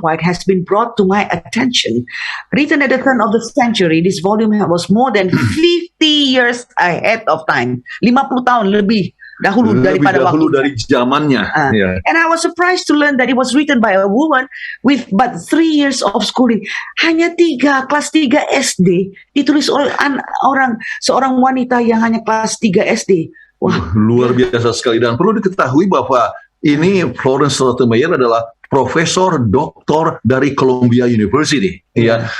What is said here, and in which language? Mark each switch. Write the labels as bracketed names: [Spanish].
[English] White has been brought to my attention. Written at the turn of the century, this volume was more than 50 years ahead of time. [Indonesian] 50 tahun lebih dahulu daripada dahulu waktu dari zamannya. Yeah. [English] And I was surprised to learn that it was written by a woman with but 3 years of schooling. [Indonesian] Hanya kelas 3 SD ditulis oleh seorang wanita yang hanya kelas 3 SD. Wah, luar biasa sekali. Dan perlu diketahui bahwa ini Florence Stratemeyer adalah profesor doktor dari Columbia University, ya.